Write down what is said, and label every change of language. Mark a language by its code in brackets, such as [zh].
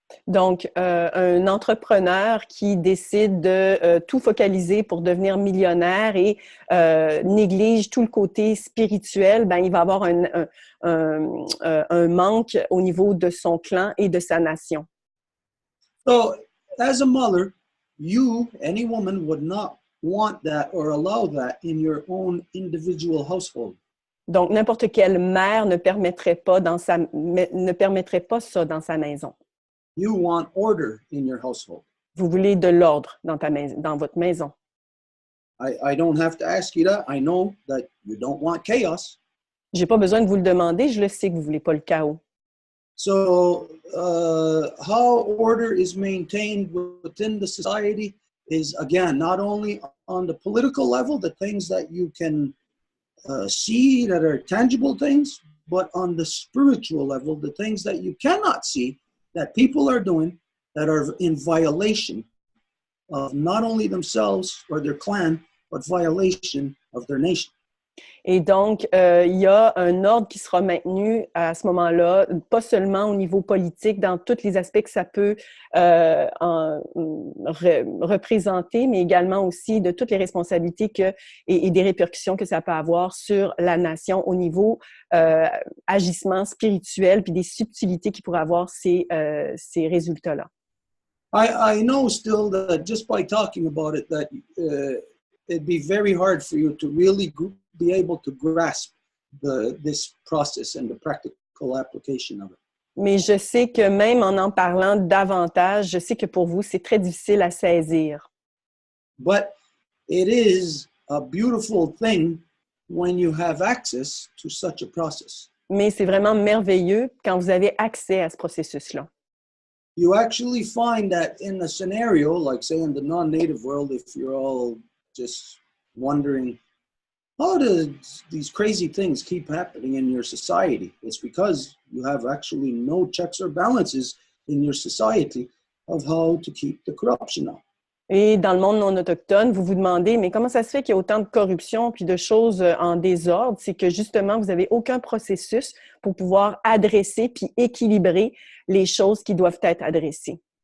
[fr] Donc, un entrepreneur qui décide de tout focaliser pour devenir millionnaire et néglige tout le côté spirituel, il va avoir un manque au niveau de son clan et de sa nation. [en] So, as a mother, you, any woman, would not want that or allow that in your own individual household. [fr] Donc, n'importe quelle mère ne permettrait pas ça dans sa maison. [en] You want order in your household. [fr] Vous voulez de l'ordre dans votre maison. [en] I don't have to ask you that. I know that you don't want chaos. [fr] J'ai pas besoin de vous le demander, je le sais que vous voulez pas le chaos. [en] So, how order is maintained within the society is, again, not only on the political level, the things that you can see that are tangible things, but on the spiritual level, the things that you cannot see, that people are doing that are in violation of not only themselves or their clan, but violation of their nation. [fr] Et donc, il y a un ordre qui sera maintenu à ce moment-là, pas seulement au niveau politique, dans tous les aspects que ça peut représenter, mais également aussi de toutes les responsabilités et des répercussions que ça peut avoir sur la nation au niveau agissement spirituel, puis des subtilités qui pourraient avoir ces résultats-là. [en] I know still that just by talking about it, that it'd be very hard for you to really be able to grasp this process and the practical application of it. [fr] Mais je sais que même en parlant davantage, je sais que pour vous, c'est très difficile à saisir. [en] But it is a beautiful thing when you have access to such a process. [fr] Mais c'est vraiment merveilleux quand vous avez accès à ce processus-là. [en] You actually find that in a scenario, like say in the non-native world, if you're all just wondering, how do these crazy things keep happening in your society? It's because you have actually no checks or balances in your society of how to keep the corruption out. [fr] Et dans le monde non autochtone, vous vous demandez, mais comment ça se fait qu'il y a autant de corruption puis de choses en désordre? C'est que justement, vous n'avez aucun processus pour pouvoir adresser puis équilibrer les choses qui doivent être adressées.